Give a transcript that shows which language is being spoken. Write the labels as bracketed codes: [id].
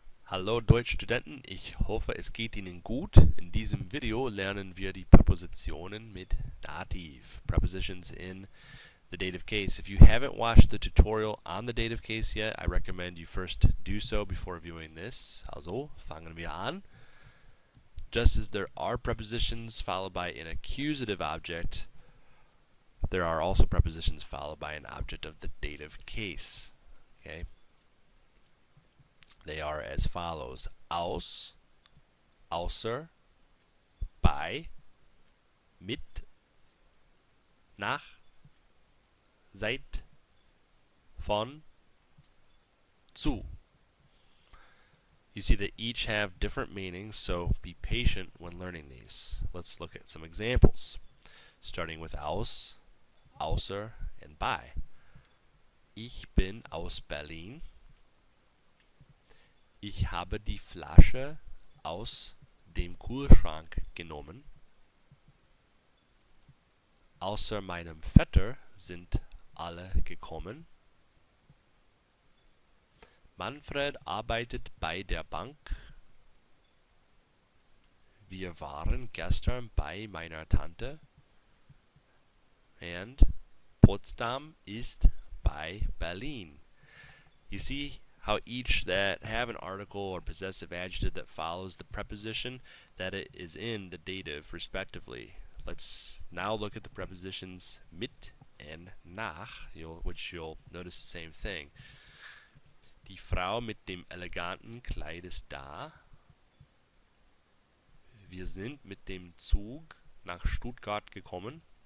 [de] Hallo Deutschstudenten, ich hoffe es geht Ihnen gut. In diesem Video lernen wir die Präpositionen mit Dative, [en] Prepositions in the dative case. If you haven't watched the tutorial on the dative case yet, I recommend you first do so before viewing this. [de] Also, fangen wir an. [en] Just as there are prepositions followed by an accusative object, there are also prepositions followed by an object of the dative case. Okay? They are as follows: [de] aus, außer, bei, mit, nach, seit, von, zu. [en] You see that each have different meanings, so be patient when learning these. Let's look at some examples, starting with aus, außer, and bei. [de] Ich bin aus Berlin. Ich habe die Flasche aus dem Kühlschrank genommen. Außer meinem Vetter sind alle gekommen. Manfred arbeitet bei der Bank. Wir waren gestern bei meiner Tante. And Potsdam ist bei Berlin. [en] You see how each that have an article or possessive adjective that follows the preposition, that it is in the dative respectively. Let's now look at the prepositions mit and nach, which you'll notice the same thing. [de] Die Frau mit dem eleganten Kleid ist da. Wir sind mit dem Zug nach Stuttgart gekommen.